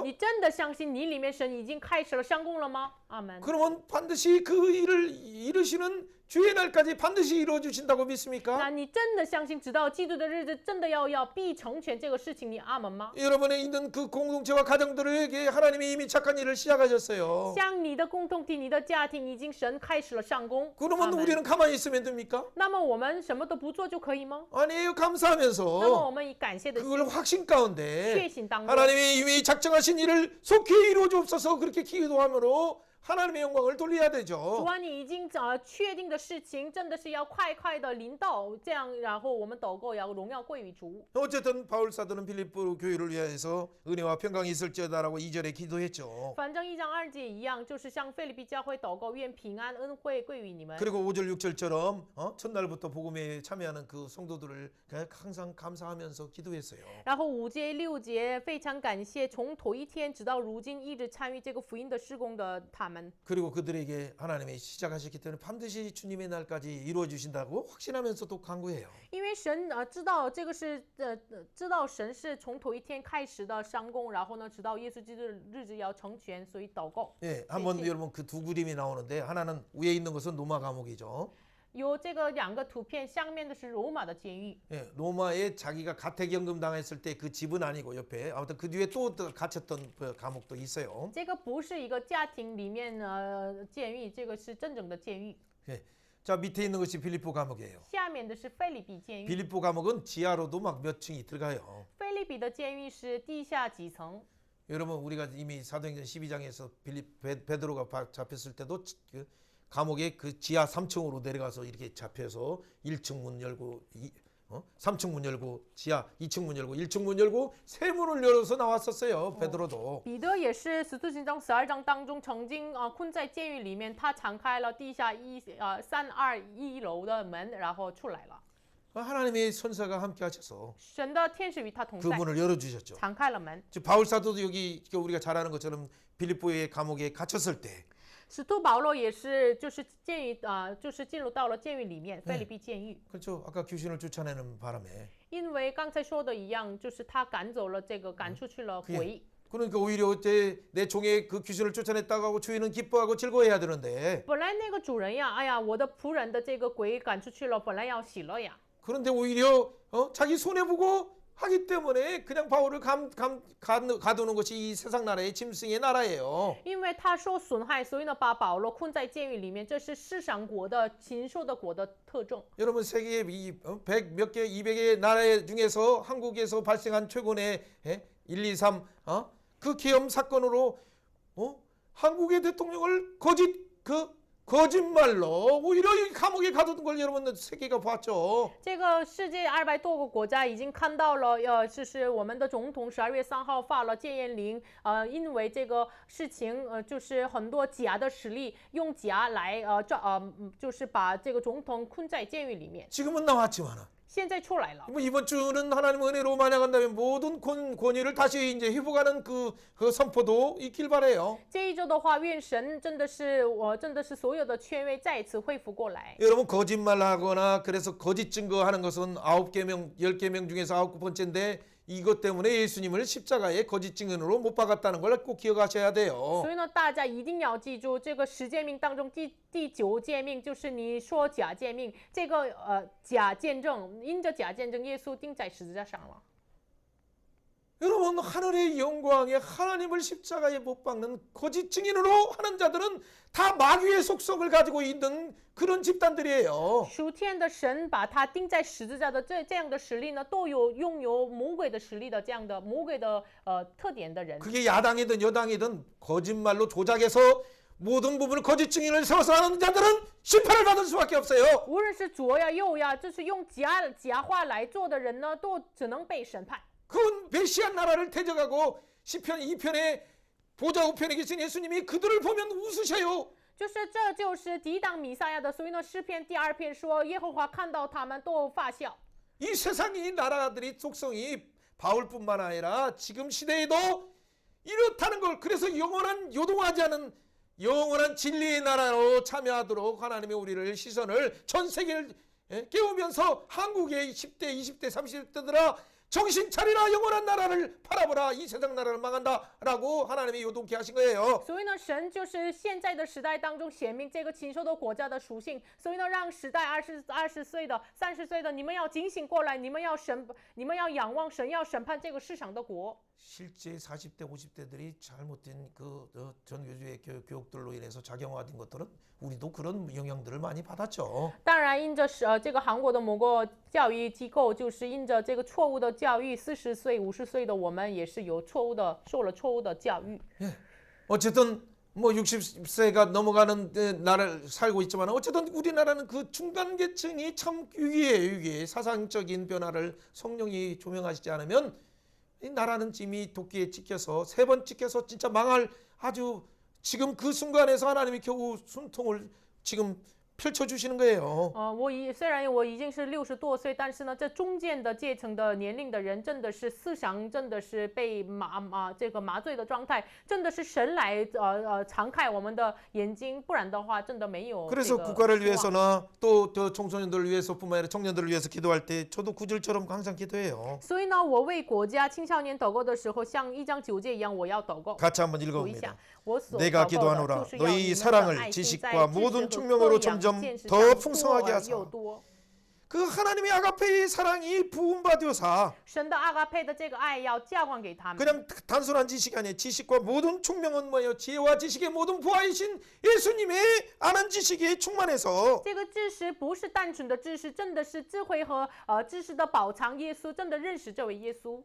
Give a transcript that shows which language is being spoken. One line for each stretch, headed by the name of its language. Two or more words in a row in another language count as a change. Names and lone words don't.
Chinese: 你真的相信你里面神已经开始了上工了吗？阿门。
Korean: 그러면 반드시 그 일을 이루시는 주의 날까지 반드시 이루어 주신다고 믿습니까?
Chinese: 那你真的相信直到基督的日子真的要必成全这个事情，你阿门吗？
Korean: 여러분의 있는 그 공동체와 가정들에게 하나님이 이미 착한 일을 시작하셨어요.
Chinese: 像你的共同体、你的家庭，已经神开始了上工。阿
Korean: 그러면
Chinese: 门
Korean: 우리는 가만히 있으면 됩니까?
Chinese: 那么我们什么都不做就可以吗？
Korean: 아니에요.
Chinese: 那么
Korean: 감사하면서
Chinese: 我们以感谢的心、
Korean: 그걸 확신 가운데
Chinese: 确信当中，
Korean: 하나님이 이미 작정하신 일을 속히 이루어 주옵소서 그렇게 기도함으로 하나님의 영광을 돌려야
Chinese: 主
Korean: 되죠.
Chinese: 啊，你已经确定的事情，真的是要快的临到，这样，然后我们祷告，要荣耀归于主。
Korean: 어쨌든 바울 사도는 빌립보 교회를 위해서 은혜와 평강이 있을지어다라고 2절에 기도했죠.
Chinese: 反正1章2节一样，就是向腓立比教会祷告，愿平安恩惠归于你们。
Korean: 그리고 5절 6절처럼 첫날부터 복음에 참여하는 그 성도들을 항상 감사하면서 기도했어요.
Chinese: 然后5节6节非常感谢从头一天直到如今一直参与这个福音的事工的他们。
Korean: 그리고 그들에게 하나님이 시작하셨기 때문에 반드시 주님의 날까지 이루어 주신다고 확신하면서도 간구해요.
Chinese: 因为神知道这个是知道神是从头一天开始的上工，然后呢直到耶稣基督的日子要成全，所以祷告。
Korean: 예, 한번 여러분 그 두 그림이 나오는데 하나는 위에 있는 것은 로마 감옥이죠.
Chinese: 有这个2个图片，下面的是罗马的监狱。
Korean: 예, 로마에 자기가 가택연금 당했을 때 그 집은 아니고 옆에 아무튼 그 뒤에 또 갇혔던 그 감옥도 있어요.
Chinese: 这个不是一个家庭里面监狱，这个是真正的监狱。
Korean: 예, 자 밑에 있는 것이 빌립보 감옥이에요.
Chinese: 下面的是腓立比监狱。
Korean: 빌립보 감옥은 지하로도 막 몇 층이 들어가요.
Chinese: 腓立比的监狱是地下几层。
Korean: 여러분 우리가 이미 사도행전 12장에서 베드로가 잡혔을 때도 그 감옥의 그 지하 3층으로 내려가서 이렇게 잡혀서 1층 문 열고 3층 문 열고 지하 2층 문 열고 1층 문 열고 세 문을 열어서 나왔었어요. 베드로도.
Chinese: 彼得也是使徒行传12章当中曾经困在监狱里面，他敞开了地下321楼的门，然后出来了。
Korean: 하나님의 선사가 함께 하셔서
Chinese: 神的天使与他同
Korean: 그
Chinese: 在，
Korean: 문을 열어 주셨죠.
Chinese: 敞开了门。
Korean: 바울 사도도 여기 우리가 잘 아는 것처럼 빌립보의 감옥에 갇혔을 때
Chinese: 使徒保罗也是，就是监狱就是进入到了监狱里面，腓立比监狱。
Korean: 그렇죠. 아까 귀신을 쫓아내는 바람에
Chinese: 因为刚才说的一样，就是他赶走了这个，赶出去了鬼。
Korean: 그러니까 오히려 내 종의 그 귀신을 쫓아냈다고 하고 주인은 기뻐하고 즐거워해야 되는데
Chinese: 本来那个主人呀，哎呀，我的仆人的这个鬼赶出去了，本来要喜乐呀。
Korean: 그런데 오히려 자기 손해 보고 하기 때문에 그냥 바울을 가두는 것이 이 세상 나라의 짐승의 나라예요.
Chinese: 因为他受损害，所以呢把保罗困在监狱里面，这是世上国的禽兽的国的特征。
Korean: 여러분 세계 100 몇 개, 200개 나라 중에서 한국에서 발생한 최근의 1, 2, 3 그 계엄 사건으로 한국의 대통령을 거짓말로 오히려 이 감옥에 가두는 걸 여러분 세계가 봤죠.
Chinese: 这个世界200多个国家已经看到了，就是我们的总统12月3号发了戒严令，因为这个事情，就是很多假的势力用假来就是把这个总统困在监狱里面。
Korean: 지금은 나왔지만은
Chinese: 现在出来了。
Korean: 뭐 이번 주는 하나님 은혜로 만약한다면 모든 권위를 다시 이제 회복하는 그 선포도 있길 바래요.
Chinese: 这一周的话，愿神真的是所有的权威再一次恢复过来。
Korean: 여러분 거짓말하거나 그래서 거짓 증거하는 것은 9계명 10계명 중에서 9번째인데 이것 때문에 예수님을 십자가에 거짓 증인으로 못 박았다는 걸 꼭 기억하셔야 돼요.
Chinese: 所以呢，大家一定要记住，这个10诫命当中第9诫命就是你说假诫命，这个假见证，因着假见证，耶稣钉在十字架上了。
Korean: 여러분 하늘의 영광에 하나님을 십자가에 못 박는 거짓 증인으로 하는 자들은 다 마귀의 속성을 가지고 있는 그런 집단들이에요.
Chinese: 属天的神把他钉在十字架的这样的实力呢，都有拥有魔鬼的实力的这样的魔鬼的特点的人。
Korean: 그게 야당이든 여당이든 거짓말로 조작해서 모든 부분을 거짓 증인을 세워서 하는 자들은 심판을 받을 수밖에 없어요.
Chinese: 无论是左呀右呀，就是用假话来做的人呢，都只能被审判。
Korean: 그 메시아 나라를 대적하고 시편 2편에 보좌 우편에 계신 예수님이 그들을 보면 웃으셔요.
Chinese: 这就是抵挡弥赛亚的，所以呢，诗篇第2篇说，耶和华看到他们都发笑。
Korean: 이 세상이 나라들이 속성이 바울뿐만 아니라 지금 시대에도 이렇다는 걸 그래서 영원한 요동하지 않은 영원한 진리의 나라로 참여하도록 하나님의 우리를 시선을 전 세계를 깨우면서 한국의 10대, 20대, 30대들아 정신 차리라 영원한 나라를 바라보라 이 세상 나라를 망한다라고 하나님이 요동케 하신 거예요.
Chinese: 所以呢，神就是现在的时代当中显明这个禽兽的国家的属性，所以呢，让时代20岁的、30岁的，你们要警醒过来，你们要仰望神，要审判这个世上的国。
Korean: 실제 40대, 50대들이 잘못된 그 전교조의 교육들로 인해서 작용화된 것들은 우리도 그런 영향들을 많이 받았죠.
Chinese: 当然，因着这个韩国的某个教育机构，就是因着这个错误的教育，40岁、50岁的我们也是受了错误的教育。
Korean: 어쨌든 뭐 60세가 넘어가는 나라를 살고 있지만 어쨌든 우리나라는 그 중간 계층이 참 위기에 사상적인 변화를 성령이 조명하시지 않으면 이 나라는 이미 도끼에 찍혀서 3번 찍혀서 진짜 망할 아주 지금 그 순간에서 하나님이 겨우 순통을 지금 펼쳐주시는 거예요.
Chinese: 虽然我已经是60多岁，但是呢，这中间的阶层的年龄的人，真的是思想真的是被这个麻醉的状态，真的是神来敞开我们的眼睛，不然的话，真的没有。
Korean: 그래서 국가를 위해서나 또 청소년들을 위해서뿐만 아니라 청년들을 위해서 기도할 때 저도 9절처럼 항상 기도해요.
Chinese: 所以呢，我为国家青少年祷告的时候，像1章9节一样，我要祷告。
Korean: 같이 한번
Chinese: 读一
Korean: 읽어봅니다.
Chinese: 下，我所
Korean: 내가
Chinese: 祷告的
Korean: 기도하노라
Chinese: 就是要
Korean: 너희
Chinese: 你们的
Korean: 사랑을
Chinese: 爱心在
Korean: 지식과
Chinese: 知识
Korean: 모든
Chinese: 和
Korean: 총명으로
Chinese: 各样
Korean: 점점
Chinese: 见识
Korean: 더
Chinese: 上
Korean: 풍성하게
Chinese: 多而
Korean: 하사
Chinese: 又多。
Korean: 그 하나님의 아가페의 사랑이 부음받으사
Chinese: 神的阿嘎佩的这个爱要浇灌给他们。
Korean: 그냥 단순한 지식이 아니에요. 지식과 모든 총명은 뭐예요? 지혜와 지식의 모든 부하이신 예수님의 아는 지식이 충만해서
Chinese: 这个知识不是单纯的知识，真的是智慧和知识的宝藏。耶稣真的认识这位耶稣。